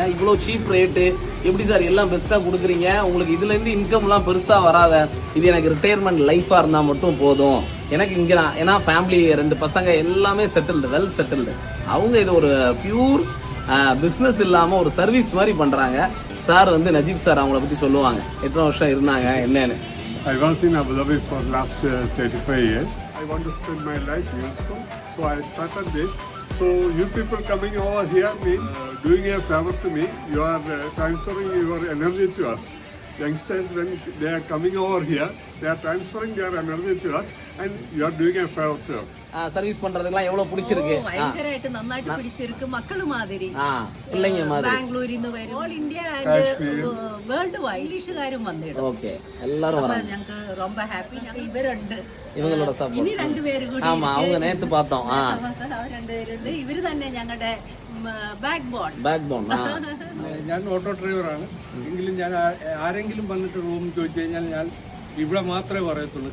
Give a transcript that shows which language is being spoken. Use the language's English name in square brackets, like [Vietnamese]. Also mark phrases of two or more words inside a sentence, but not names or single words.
[Tamil] இவ்வளோ [English] cheap rate [Tamil] எப்படி சார் எல்லாம் பெஸ்ட்டாக கொடுக்குறீங்க? உங்களுக்கு இதுலேருந்து இன்கம்லாம் பெருசாக வராத, இது எனக்கு ரிட்டையர்மெண்ட் லைஃபாக இருந்தால் மட்டும் போதும். எனக்கு இங்கே நான் ஏன்னா ஃபேமிலி 2 பசங்க எல்லாமே செட்டில்டு, [English] well settled. [Tamil] அவங்க இது ஒரு [English] pure business [Tamil] இல்லாமல் ஒரு சர்வீஸ் மாதிரி பண்ணுறாங்க. சார் வந்து நஜீப் சார் அவங்கள பற்றி சொல்லுவாங்க, எத்தனை வருஷம் இருந்தாங்க என்னன்னு. [English] I was in Abu Dhabi for last 35 years. I want to spend my life useful, so I started this. So you people coming over here means doing a favor to me. You are transferring your energy to us. Youngsters, when they are coming over here, they are transferring their energy to us, and you are doing a favor to us. [Tamil] சர்வீஸ் பண்றதுலாம் எவ்வளவு பிடிச்சிருக்கு? [Malayalam] ഭയങ്കരമായിട്ട് നന്നായിട്ട് പിടിച്ചിருக்கு. മക്കള് മാതിരി പിള്ളേങ്ങ മാതിരി ബാംഗ്ലൂരിൽ നിന്ന് വരും. [English] all India and world wide [Malayalam] ഇംഗ്ലീഷുകാരും വന്നിടും. ഓക്കെ, [Tamil] எல்லாரும் வராங்க. [Malayalam] ഞങ്ങൾക്ക് ரொம்ப ഹാപ്പി. ഞങ്ങൾ ഇവരുണ്ട്, ഇവങ്ങളുടെ സപ്പോർട്ട്. ഇനി 2 പേര് കൂടി. [Tamil] ആമാ, அவங்க നേരത്തെ பார்த்தோம். [Malayalam] അവർ 2 പേരുണ്ട്. ഇവര് തന്നെ ഞങ്ങളുടെ [English] back bone. [Malayalam] ഞാൻ ഓട്ടോ ഡ്രൈവറാണ്. എങ്കിലും ഞാൻ ആരെങ്കിലും വന്നിട്ട് റൂം ചോദിച്ചു കഴിഞ്ഞാൽ ഞാൻ ഇവിടെ മാത്രമേ പറയത്തുള്ളൂ.